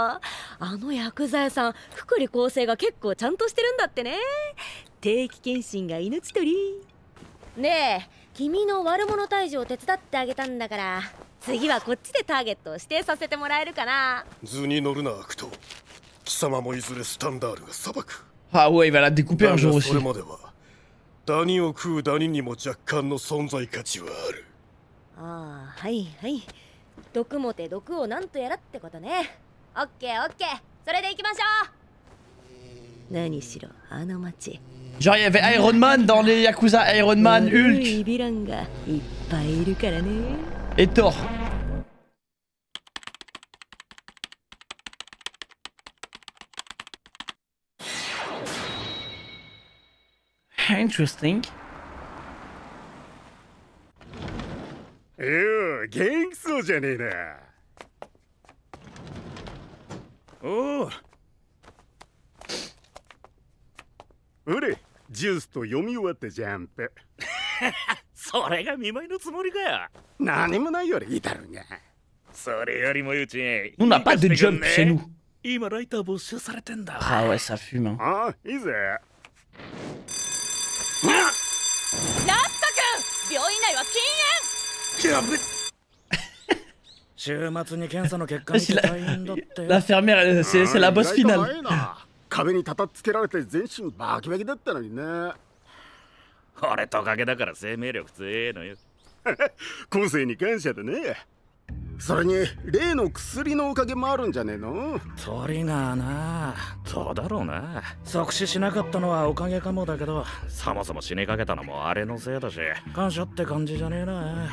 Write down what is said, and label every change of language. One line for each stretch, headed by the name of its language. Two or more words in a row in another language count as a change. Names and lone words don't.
Japanese: あの薬剤屋さん、福利厚生が結構ちゃんとしてるんだってね。定期検診が命取り。ねえ、君の悪者退治を手伝ってあげたんだから、次はこっちでターゲットを指定させてもらえるかな。図に乗るな悪党。貴様もいずれスタンダールが裁く。
French: Ah ouais, il va la découper un jour aussi.
Japanese: それまではダニを食うダニにも若干の存在価値はある。ああ、はいはい。毒もて毒をなんとやらってことね。オッケーオッケー、それで行きましょう。何しろあの町、
French: Genre il y avait Iron Man dans les Yakuza, Iron Man, Hulk et Thor. Interesting.
Japanese: 元気そうじゃねえな。おお。おれ、ジュースと読み終わったジャンプ。それが見舞いのつもりかよ。何もないよりいいだろうが。それよりもうち。
French: On n'a pas de jump chez nous.
Japanese: 今ライター募集されてんだ。
French: Ah ouais, ça fume.
Japanese: ああ、いいぜ。ラット君、病院内は禁煙。やべ。週末に検査の結果見て大変だって。
French: L'infirmière, c'est la boss finale.
Japanese: 壁に叩きつけられて全身バキバキだったのにね。俺トカゲだから生命力強えのよ。個性に感謝だね。それに例の薬のおかげもあるんじゃねえの？トリガーな、どうだろうな。即死しなかったのはおかげかもだけど、そもそも死にかけたのもあれのせいだし、感謝って感じじゃねえな。